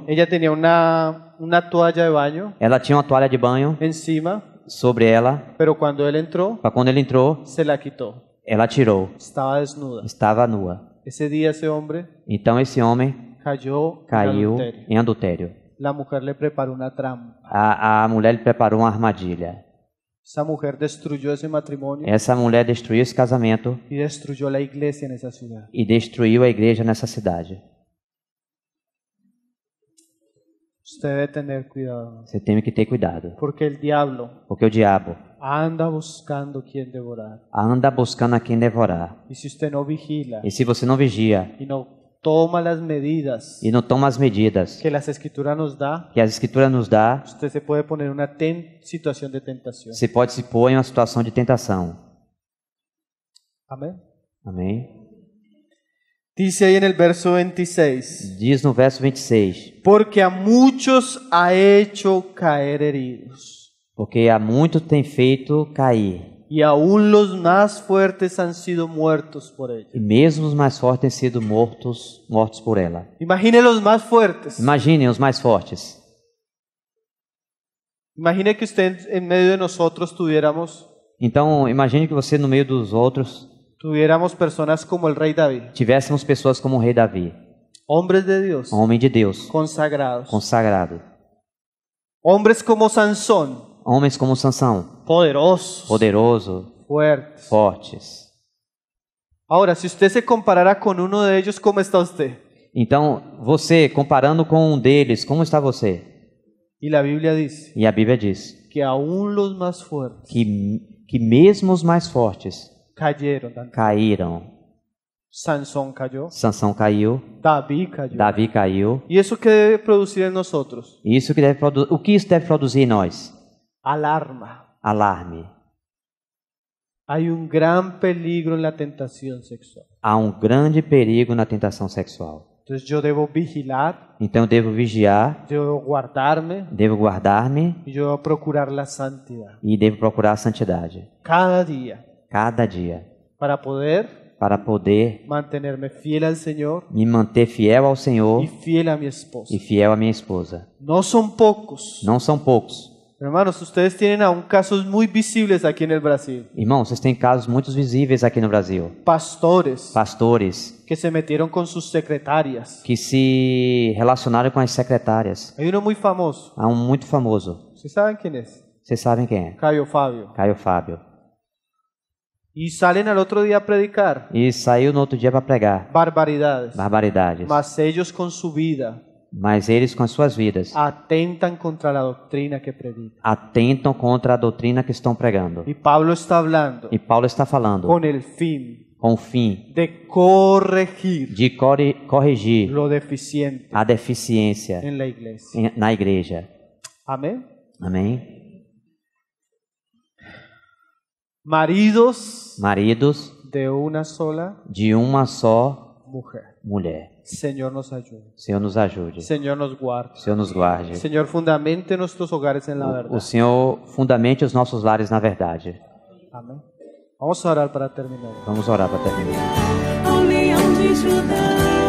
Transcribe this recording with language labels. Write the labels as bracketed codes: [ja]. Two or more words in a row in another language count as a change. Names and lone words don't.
[es] ella tenía una toalla de baño [pt] ela tinha uma toalha de banho [es] encima, [pt] sobre ela. [es] pero cuando él entró, [pt] Para quando ele entrou, [es] se la quitó. [pt] ela tirou. [es] Estaba desnuda. [pt] Estava nua. [es] Ese día ese hombre [pt] Então esse homem [es] cayó en [pt] caiu [es] adulterio. [pt] em adultério. [es] La mujer le preparó una trampa. [pt] A mulher lhe preparou uma armadilha. [es] Esa mujer destruyó ese matrimonio [pt] Essa mulher destruiu esse casamento [es] y destruyó la iglesia en esa ciudad. [pt] e destruiu a igreja nessa cidade. [es] Usted debe tener cuidado, [pt] Você tem que ter cuidado, [es] porque el diablo [pt] porque o diabo [es] anda buscando quien devorar. [pt] anda buscando a quem devorar. [es] Y si usted no vigila [pt] E se você não vigia [es] y no toma las medidas [pt] e não toma as medidas [es] que las escrituras nos da, [pt] que a Escritura nos dá, [es] usted se puede poner en una situación de tentación. [pt] você pode se pôr em uma situação de tentação. [es] Amén. [pt] Amém? [es] Dice ahí en el verso 26, [pt] Diz no verso 26: [es] porque a muchos ha hecho caer heridos, [pt] porque a muito tem feito cair, [es] y aún los más fuertes han sido muertos por ella. [pt] e mesmo os mais fortes têm sido mortos por ela. [es] Imagine los más fuertes. [pt] Imaginem os mais fortes. [es] Imagine que usted en medio de nosotros [pt] Então, imagine que você no meio dos outros [es] tuviéramos personas como el rey David, [pt] tivéssemos pessoas como o rei Davi, [es] hombres de Dios, [pt] homem de Deus, [es] consagrados, [pt] consagrado. [es] hombres como Sansón, [pt] Homens como Sansão, [es] poderosos, [pt] poderoso, [es] fuertes. [pt] fortes. [es] Ahora, si usted se comparara con uno de ellos, ¿cómo está usted? [pt] Então, você, comparando com um deles, como está você? [es] Y la Biblia dice [pt] E a Bíblia diz [es] que aún los más fuertes [pt] que mesmo os mais fortes [es] cayeron. [pt] caíram. [es] Sansón cayó, [pt] Sansão caiu, [es] David cayó. [pt] Davi caiu. [es] ¿Y eso qué debe producir en nosotros? [pt] Isso que deve o que isso deve produzir em nós? [es] Alarma. [pt] Alarme. [es] Hay un gran peligro en la tentación sexual. [pt] Há um grande perigo na tentação sexual. [es] Entonces yo debo vigilar, [pt] Então eu devo vigiar, [es] yo debo guardarme [pt] devo guardar-me [es] y yo debo procurar la santidad [pt] e devo procurar a santidade [es] cada día [pt] cada dia [es] para poder mantenerme fiel al Señor [pt] me manter fiel ao Senhor [es] y fiel a mi esposa. [pt] e fiel à minha esposa. [es] No son pocos. [pt] Não são poucos. [es] Hermanos, ustedes tienen aún casos muy visibles aquí en el Brasil. [pt] Irmãos, vocês têm casos muito visíveis aqui no Brasil. [es] Pastores [pt] Pastores [es] que se metieron con sus secretarias. [pt] que se relacionaram com as secretárias. [es] Hay uno muy famoso. [pt] Há um muito famoso. [es] ¿Sí saben quién es? [pt] Vocês sabem quem é? [es] Caio Fabio. [pt] Caio Fábio. [es] Y salen al otro día a predicar [pt] E saiu no outro dia para pregar [es] barbaridades. [pt] barbaridades. [es] Mas ellos con su vida [pt] Mas eles, com as suas vidas, [es] atentan contra la doctrina que predican. [pt] atentam contra a doutrina que estão pregando. [es] Y Pablo está hablando [pt] E Paulo está falando [es] con el fin [pt] com o fim [es] de corregir [pt] de corrigir [es] lo deficiente [pt] a deficiência [es] en la iglesia. [pt] na igreja. [es] Amén. [pt] Amém? [es] Maridos [pt] Maridos [es] de una sola [pt] de uma só [es] mujer. [pt] mulher. [es] Señor nos ayude. [pt] Senhor nos ajude. [es] Señor nos guarde. [pt] Senhor nos guarde. [es] Señor fundamente nuestros hogares en la [pt] O [es] verdad. [pt] Senhor fundamente os nossos lares na verdade. [es] Amén. Vamos a orar para terminar. [pt] Vamos orar para terminar. ao leão de Judá.